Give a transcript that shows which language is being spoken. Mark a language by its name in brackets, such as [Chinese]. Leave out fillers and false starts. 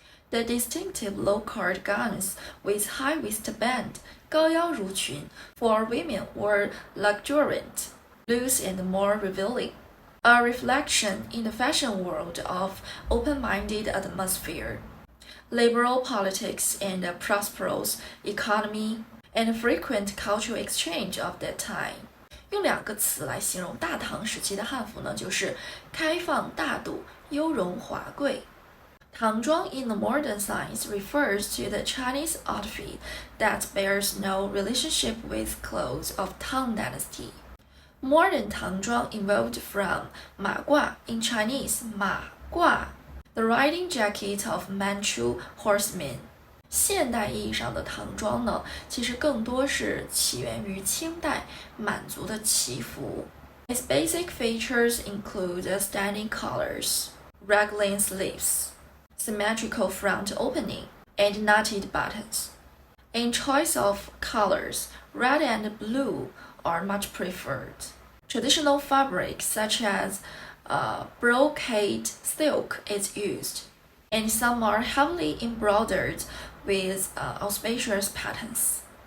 [English] The distinctive low-collar gowns with high waistband, 高腰襦裙 for women were luxuriant, loose and more revealing, a reflection in the fashion world of open-minded atmosphere, liberal politics and a prosperous economy, and frequent cultural exchange of that time. [Chinese] 用2个词来形容大唐时期的汉服呢，就是开放大度、雍容华贵。 [English] Tangzhuang in the modern sense refers to the Chinese outfit that bears no relationship with clothes of Tang dynasty. Modern Tangzhuang evolved from 马褂 in Chinese 马褂, the riding jacket of Manchu horsemen. [Chinese] 现代意义上的唐装呢，其实更多是起源于清代满族的旗服。 [English] Its basic features include standing collars, raglan sleeves, symmetrical front opening, and knotted buttons. In choice of colors, red and blue are much preferred. Traditional fabrics such as brocade silk is used, and some are heavily embroidered with auspicious patterns.